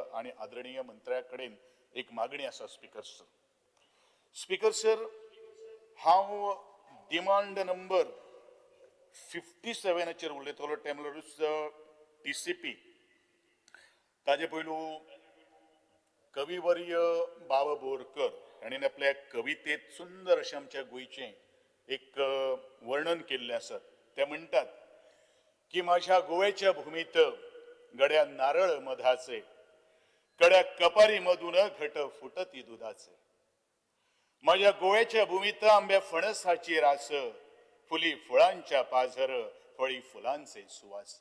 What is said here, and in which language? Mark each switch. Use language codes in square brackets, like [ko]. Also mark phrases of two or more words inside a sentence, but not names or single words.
[kok] आणि आदरणीय मंत्र्या कडेन एक मागणी आसा. स्पीकर सर, हांव [en] demand number [kok] 57 उलयतलो ते म्हणल्यार TCP. ताजे पयलू कविवर्य बाबा बोरकर हाणें आपल्या कवितेत सुंदर अशें आमच्या गोंयचें एक वर्णन केल्लें आसा. ते म्हणटात की [mr] माझ्या गोव्याच्या भूमीत गड्या नारळ मधाचे कड्या कपारी मधून घट फुटती दुधाचे. माझ्या गोव्याच्या भूमीत आंब्या फणसाची रास फुली फुलांच्या पाझर फळी फुलांचे सुवास.